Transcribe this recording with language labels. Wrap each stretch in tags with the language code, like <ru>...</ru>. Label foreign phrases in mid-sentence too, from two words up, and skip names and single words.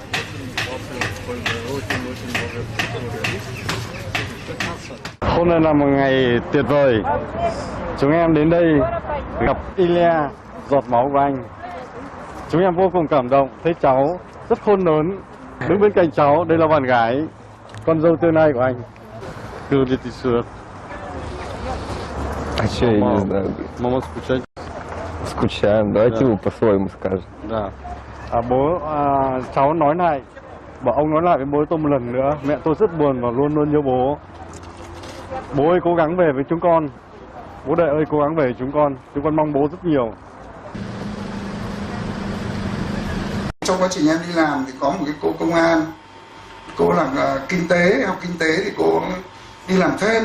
<vi>Hôm nay là một ngày tuyệt vời. Chúng em đến đây gặp Ilya, giọt máu của anh. Chúng em vô cùng cảm động, thấy cháu rất khôn lớn. Đứng bên cạnh cháu, đây là bạn gái, con dâu tương lai của anh.</vi> <ru>Mama скучать. Скучаем, давайте вы по-своему скажете. Да.</ru> <vi>Cháu nói lại, bảo ông nói lại với bố tôi một lần nữa. Mẹ tôi rất buồn và luôn luôn nhớ bố. Bố ơi cố gắng về với chúng con. Bố Đệ ơi cố gắng về với chúng con mong bố rất nhiều. Trong quá trình em đi làm thì có một cái cô công an, cô làm kinh tế, học kinh tế thì cô đi làm thêm.</vi>